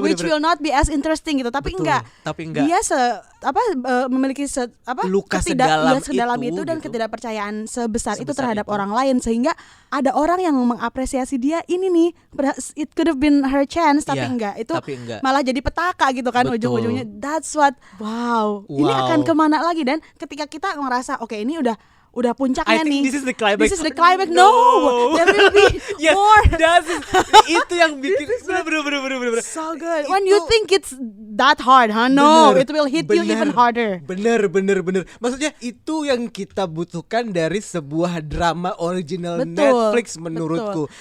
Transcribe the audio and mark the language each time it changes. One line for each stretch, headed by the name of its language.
English: which will not be as interesting
Indonesian: gitu. Tapi enggak. Dia memiliki luka sedalam itu dan gitu. Ketidakpercayaan sebesar itu terhadap orang lain, sehingga ada orang yang mengapresiasi dia. Ini nih,
English: it could have been her chance,
Indonesian: tapi enggak. Itu malah jadi petaka gitu kan. Betul. Ujung-ujungnya
English: that's what
Indonesian: ini akan kemana lagi. Dan ketika kita ngerasa oke, ini udah puncaknya nih.
English: This is the climax. No, there will be more.
Indonesian: Itu yang bikin bener.
English: So good. When you think it's that hard, no, it will hit you even harder.
Indonesian: Bener. Maksudnya itu yang kita butuhkan dari sebuah drama original Netflix menurutku.